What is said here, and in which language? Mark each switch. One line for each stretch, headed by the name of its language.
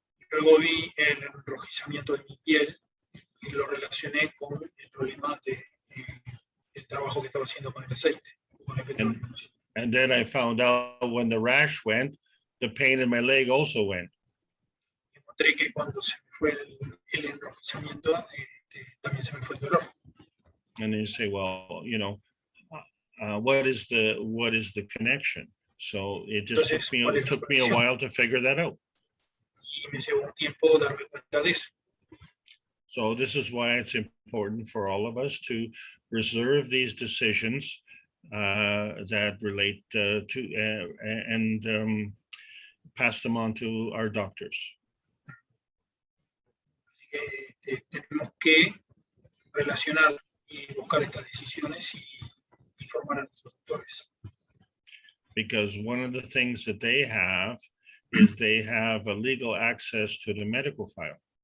Spanish: Luego vi el enrojecimiento de mi piel y lo relacioné con el problema del trabajo que estaba haciendo con el aceite, con el petróleo.
English: And then I found out when the rash went, the pain in my leg also went.
Spanish: Encontré que cuando se me fue el enrojecimiento, también se me fue el dolor.
English: And then you say, well, you know, what is the connection? So it just took me a while to figure that out.
Spanish: Y me llevó un tiempo darme cuenta de eso.
English: So this is why it's important for all of us to reserve these decisions that relate to and pass them on to our doctors.
Spanish: Así que tenemos que relacionar y buscar estas decisiones y informar a nuestros doctores.
English: Because one of the things that they have is they have a legal access to the medical file.